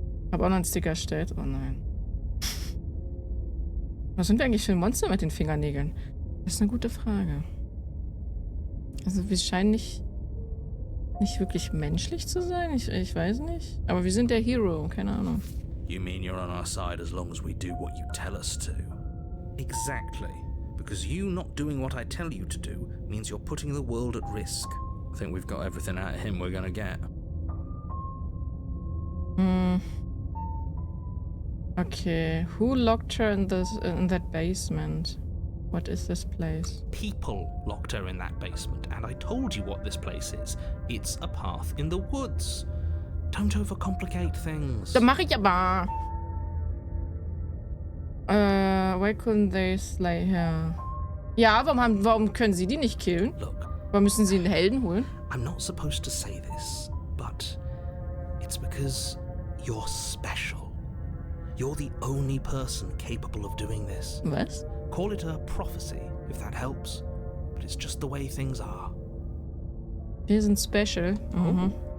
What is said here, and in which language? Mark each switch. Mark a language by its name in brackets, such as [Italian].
[German] Hab auch noch einen Sticker erstellt. Oh nein. Was sind wir eigentlich für ein Monster mit den Fingernägeln? Das ist eine gute Frage. Also wir scheinen nicht wirklich menschlich zu sein. Ich weiß nicht. Aber wir sind der Hero. Keine Ahnung. [English] You mean you're on our side as long as we do what you tell us to? Exactly. Because you not doing what I tell you to do means you're putting the world at risk. I think we've got everything out of him we're gonna get. Okay. Who locked her in that basement? What is this place? People locked her in that basement, and I told you what this place is. It's a path in the woods. Don't overcomplicate things. [German] Das mache ich aber. [English] Why couldn't they slay her? [German] Ja, warum können sie die nicht killen? [English] Look, [German] Warum müssen sie einen Helden holen? [English] I'm not supposed to say this, but it's because you're special. You're the only person capable of doing this. [German] Was? [English] Call it a prophecy, if that helps. But it's just the way things are. [German] Wir sind special. Mhm.